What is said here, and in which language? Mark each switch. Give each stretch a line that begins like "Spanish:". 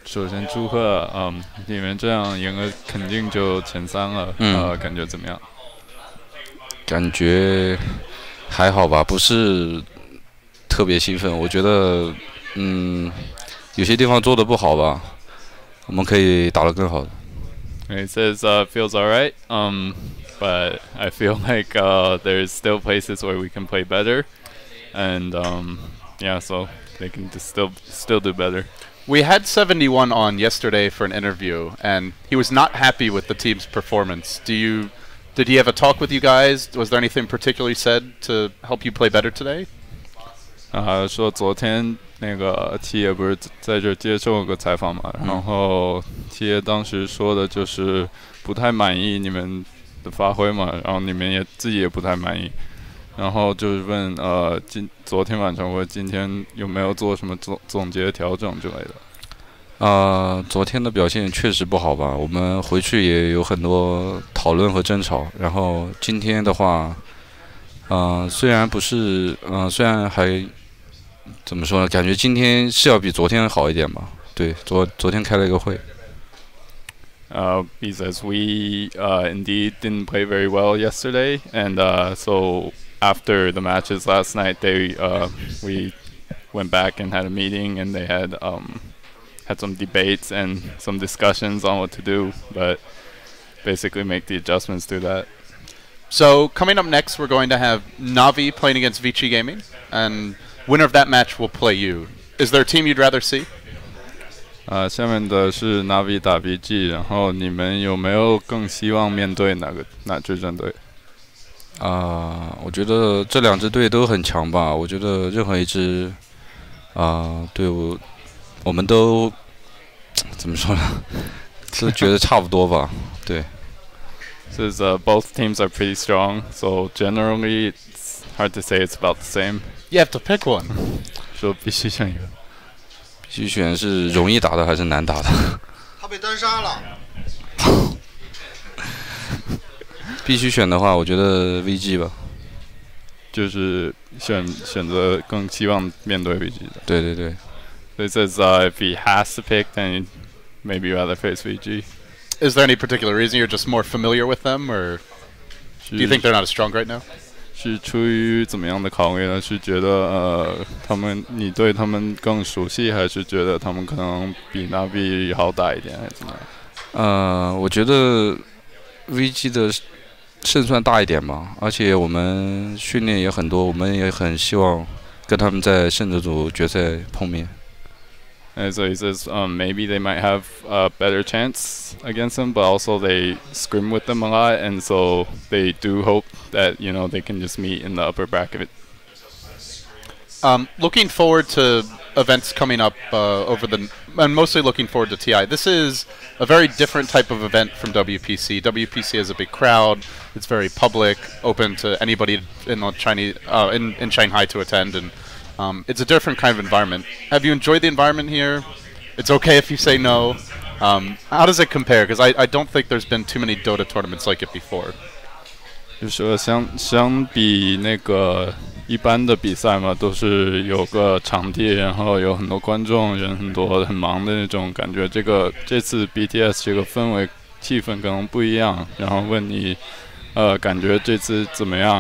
Chinese: 首先祝贺，你们这样赢了肯定就前3了，感觉怎么样？感觉还好吧，不是特别兴奋。我觉得，有些地方做的不好吧，我们可以打得更好的。
English: It says feels alright, but I feel like there's still places where we can play better, and yeah, so they can still do better. We had 71 on yesterday for an interview, and he was not happy with the team's performance. Did he have a talk with you guys? Was there anything particularly said to help you play better today?
Chinese: 说昨天那个七爷不是在这接受个采访嘛，然后七爷当时说的就是不太满意你们的发挥嘛，然后你们自己也不太满意，然后就是问昨天晚上或者今天有没有做什么总结调整之类的？昨天的表现确实不好吧，我们回去也有很多讨论和争吵。然后今天的话，虽然不是，虽然还怎么说呢？感觉今天是要比昨天好一点吧。对，昨天开了一个会。
English: He says we indeed didn't play very well yesterday, and so after the matches last night, we went back and had a meeting, and they had some debates and some discussions on what to do, but basically make the adjustments to that. So coming up next, we're going to have Navi playing against Vici Gaming, and winner of that match will play you. Is there a team you'd rather see?
Chinese: 下面的是 Navi 打 BG， 然后你们有没有更希望面对哪支战队？我觉得这2支队都很强吧。我觉得任何一支队伍，我们都怎么说呢？是觉得差不多吧。对。
English: Says both teams are pretty strong, so generally it's hard to say it's about the same. You have to pick one.
Chinese: 说必须选一个。必须选是容易打的还是难打的？他被单杀了。必须选的话，我觉得 VG 吧。就是选择更希望面对 VG 的。对对对。
English: So it says if he has to pick, then maybe rather face VG. Is there any particular reason you're just more familiar with them, or do you think they're not as strong right now?
Chinese: 是出于怎么样的考虑呢？是觉得你对他们更熟悉，还是觉得他们可能比 Navi 好打一点，还是怎么样？我觉得 VG 的胜算大一点吧，而且我们训练也很多，我们也很希望跟他们在胜者组决赛碰面。
English: And so he says maybe they might have a better chance against them, but also they scrim with them a lot, and so they do hope that they can just meet in the upper bracket. Looking forward to events coming up and mostly looking forward to TI. This is a very different type of event from WPC. WPC has a big crowd. It's very public, open to anybody in Shanghai to attend, and it's a different kind of environment. Have you enjoyed the environment here? It's okay if you say no. How does it compare? Because I don't think there's been too many Dota tournaments like it before.
Chinese: 就是说相比那个一般的比赛嘛，都是有个场地，然后有很多观众，人很多，很忙的那种感觉。这次 BTS 这个氛围气氛可能不一样。然后问你，感觉这次怎么样？